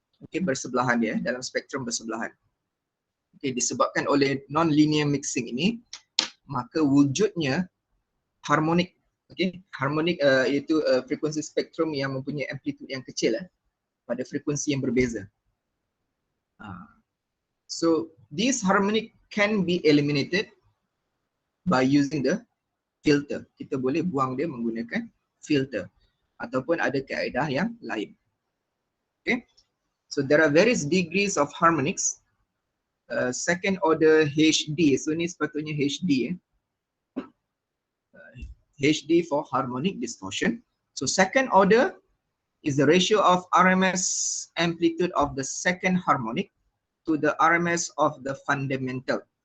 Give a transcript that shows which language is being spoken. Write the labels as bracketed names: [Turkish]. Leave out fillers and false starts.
[Malay] Okay, bersebelahan dia dalam spektrum bersebelahan. Okay, disebabkan oleh non-linear mixing ini, maka wujudnya harmonik. Okay, harmonik iaitu frekuensi spektrum yang mempunyai amplitude yang kecil pada frekuensi yang berbeza. [English] So this harmonic can be eliminated by using the filter. [Malay] Kita boleh buang dia menggunakan filter ataupun ada kaedah yang lain. [English] Okay, so there are various degrees of harmonics. Second order HD, so [Malay] ni sepatutnya [English] HD. HD for harmonic distortion. So second order is the ratio of RMS amplitude of the second harmonic to the RMS of the fundamental.